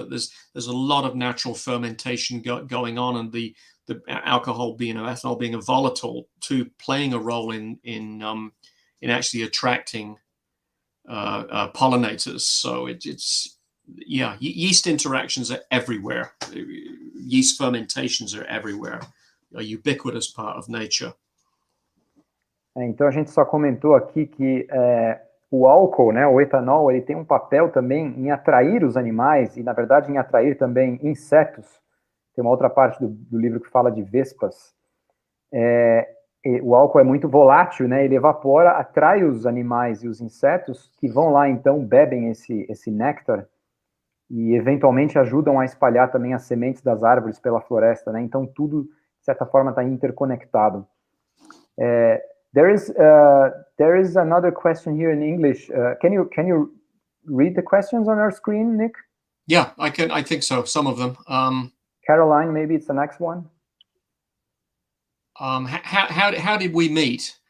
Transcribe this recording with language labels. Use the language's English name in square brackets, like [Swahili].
[English] That there's a lot of natural fermentation going on, and the alcohol being ethanol being a volatile too, playing a role in actually attracting pollinators. So it's yeast interactions are everywhere. Yeast fermentations are everywhere. A ubiquitous part of nature. [Portuguese] Então a gente só comentou aqui que o álcool, né, o etanol, ele tem um papel também em atrair os animais e, na verdade, em atrair também insetos. Tem uma outra parte do livro que fala de vespas. O álcool é muito volátil, né, ele evapora, atrai os animais e os insetos que vão lá, então, bebem esse néctar e, eventualmente, ajudam a espalhar também as sementes das árvores pela floresta, né? Então, tudo, de certa forma, está interconectado. [English] There is another question here in English. Can you read the questions on our screen, Nick? Yeah, I can. I think so. Some of them. Caroline, maybe it's the next one. How did we meet?